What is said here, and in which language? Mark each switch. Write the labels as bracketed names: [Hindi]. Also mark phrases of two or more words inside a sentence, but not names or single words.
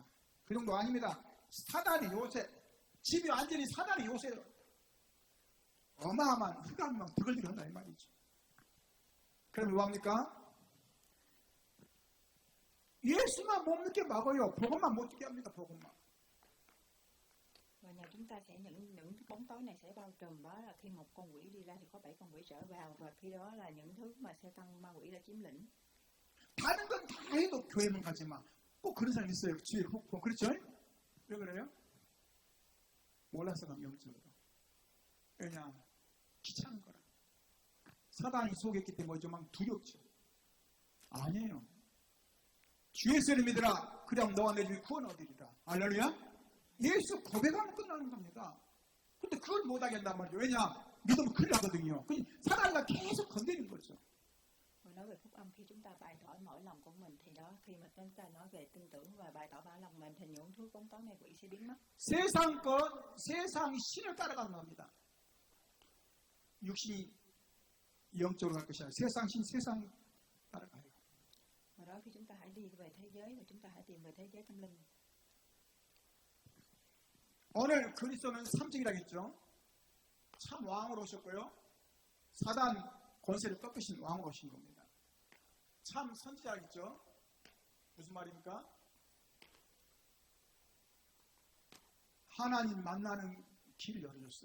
[Korean] 그 정도 아닙니다. 사단이 요새 집이 완전히 사단이 요새 어마어마한 흑암만 드글드글 한다 이 말이죠. 그럼 뭐합니까? 예수만 못 믿게 막아요. 복음만 못 듣게 합니다. 복음만. [Vietnamese] Và nhà chúng ta sẽ những bóng tối này sẽ bao trùm, đó là khi một con quỷ đi ra thì có 7 con quỷ trở vào, và khi đó là những thứ mà Satan ma quỷ đã chiếm lĩnh. [Korean] 다른 건 다 해도 교회만 가지 마. 꼭 그런 사람 있어요. 주위에 훅. 그렇죠? 왜 그래요? 몰라서 가면 영적으로. 왜냐? 귀찮은 거라. 사단이 속였기 때문에 좀 두렵죠. 아니에요. 주 예수를 믿으라. 그럼 너와 내 집이 구원 얻으리라. 할렐루야? 예수 고백하면 끝나는 겁니다. 근데 그걸 못하게 한단 말이죠. 왜냐? 믿으면 큰일 나거든요. 사단이가 계속 건드리는 거죠. [Vietnamese] Nói về phúc âm, khi chúng ta bày tỏ mở lòng của mình thì đó, khi mà chúng ta nói về tin tưởng và bày tỏ mở lòng mình thì những thứ bóng tối này quỷ sẽ biến mất. [Korean] 세상 신을 따라가는 겁니다. 육신이 영적으로 갈 것이 아니라 세상 따라가요. [Vietnamese] Và đó khi chúng ta hãy đi về thế giới và chúng ta hãy tìm về thế giới tâm linh. [Korean] 오늘 그리스도는 3증이라겠죠. 참 왕으로 오셨고요. 사단 권세를 꺾으신 왕으로 오신 겁니다. 참 선지자겠죠. 무슨 말입니까? 하나님 만나는 길을 열어줬어요.